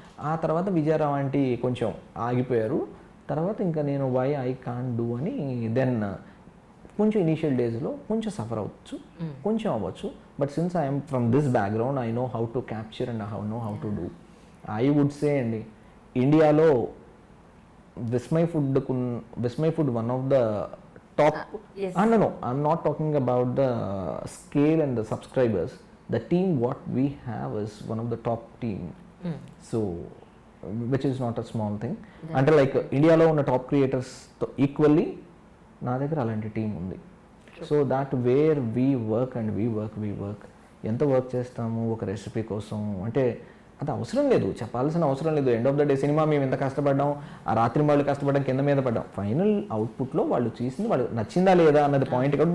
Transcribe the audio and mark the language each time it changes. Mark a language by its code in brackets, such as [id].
[te] ఆ తర్వాత విజయరావు ఆంటీ కొంచెం ఆగిపోయారు. తర్వాత ఇంకా నేను [en] why I can't do [te] అని దెన్ కొంచెం ఇనీషియల్ డేస్లో కొంచెం సఫర్ అవ్వచ్చు, కొంచెం అవ్వచ్చు. [en] But since I'm from this background I know how to capture and know how to do. I would say అండి, ఇండియాలో Vismai food one of the top. No, I'm not talking about the scale and the subscribers. The team what we have is one of the top team. So which is not a small thing. [te] అంటే like ఇండియాలో ఉన్న top క్రియేటర్స్తో equally నా దగ్గర అలాంటి team ఉంది. [en] so that where we work [te] and we work ఎంత work చేస్తాము ఒక రెసిపీ కోసం అంటే అది అవసరం లేదు, చెప్పాల్సిన అవసరం లేదు. End of the day cinema మేము ఎంత కష్టపడ్డాం, ఆ రాత్రి వాళ్ళు కష్టపడ్డాం, కింద మీద పడ్డాం, ఫైనల్ అవుట్పుట్లో వాళ్ళు చేసింది వాళ్ళు నచ్చిందా లేదా అన్నది పాయింట్ కాబట్టి.